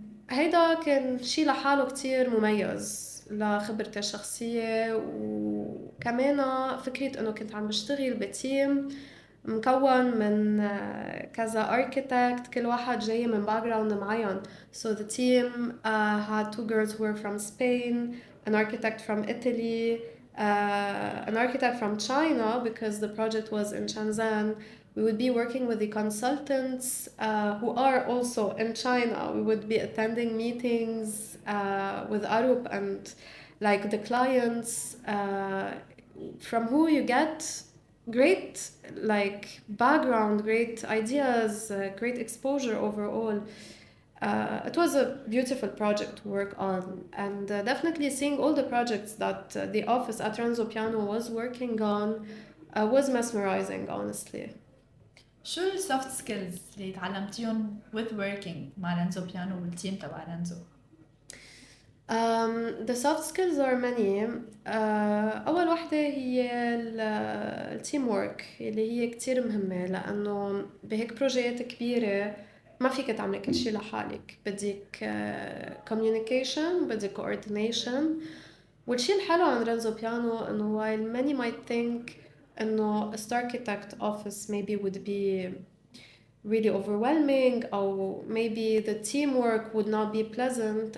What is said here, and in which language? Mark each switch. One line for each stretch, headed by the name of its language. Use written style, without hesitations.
Arabic: هيدا كان شي لحاله كتير مميز لخبرتي الشخصية، وكمان فكرة إنه كنت عم بشتغل بتيم مكون من كذا architect، كل واحد جاي من background معين.
English: So the team had 2 girls who were from Spain, an architect from Italy, an architect from China because the project was in Shenzhen. We would be working with the consultants who are also in China. We would be attending meetings with Arup and like the clients from who you get great like background, great ideas, great exposure overall. It was a beautiful project to work on, and definitely seeing all the projects that the office at Renzo Piano was working on was mesmerizing, honestly.
Arabic: شو السوفت سكيلز اللي تعلمتيهم
English: with working
Arabic: مع رينزو بيانو والتيم تبع رينزو؟
English: The soft skills are many.
Arabic: أول وحدة هي التيم وورك اللي هي كتير مهمة، لأنه بهيك بروجيات كبيرة ما فيك تعملي كل شي لحالك. بدك communication، بدك coordination. والشي الحلو عن رينزو بيانو إنه
English: while many might think إنه a architect office maybe would be really overwhelming, or maybe the teamwork would not be pleasant.